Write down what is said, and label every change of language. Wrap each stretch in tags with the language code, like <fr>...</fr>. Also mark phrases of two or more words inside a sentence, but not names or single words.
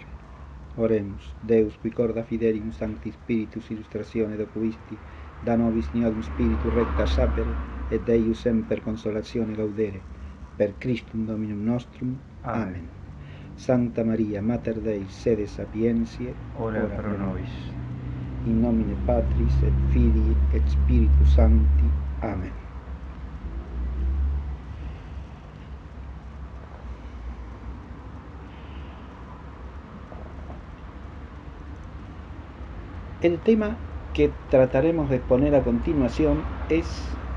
<la>Oremus, Deus qui corda fidelium Sancti Spiritus illustratione docuisti, da nobis niorum Spiritu recta sapere et eius semper consolatione gaudere. Per Christum Dominum nostrum. Amen. Sancta Maria, Mater Dei, sede sapientiae, ora pro nobis. In nomine Patris et Filii et Spiritus Sancti. Amen.</la> <es>El tema que trataremos de exponer a continuación es</es>